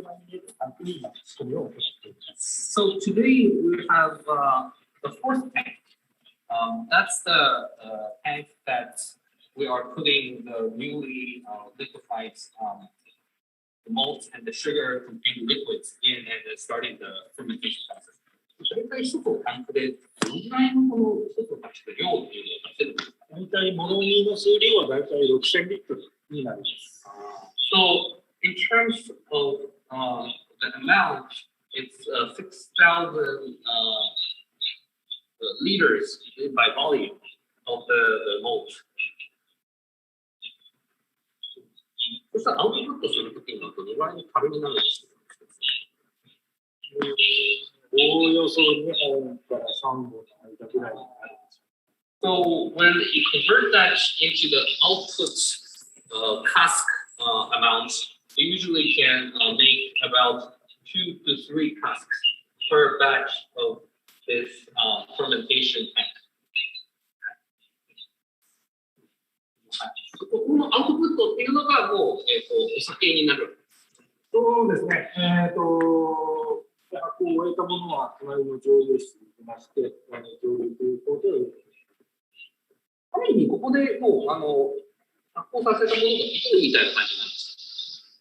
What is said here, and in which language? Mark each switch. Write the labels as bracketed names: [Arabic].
[English] So today we have the 4th tank. That's the tank that we are putting the newly liquefied the malt and the sugar containing liquids in, and starting the fermentation process. [Japanese] 大体1つのタンクでどのぐらいのこの1つのタンクで量っていうのを出せるんですか？大体物見の数量は大体6000リットルになります。 [English] So in terms of the amount, it's 6,000 liters by volume of the malt. [Japanese] そしたらアウトプットするときにはどのぐらいの樽になるんですか？おおよそ2本から3本の間ぐらいになる。 [English] So when you convert that into the output cask amount, you usually can make about 2 to 3 casks per batch of this fermentation tank. [Japanese] このアウトプットっていうのがもう、お酒になる。そうですね。発酵を終えたものは隣の蒸留室に行きまして、蒸留ということで、ある意味ここでもう発酵させたものがビールみたいな感じなんですか？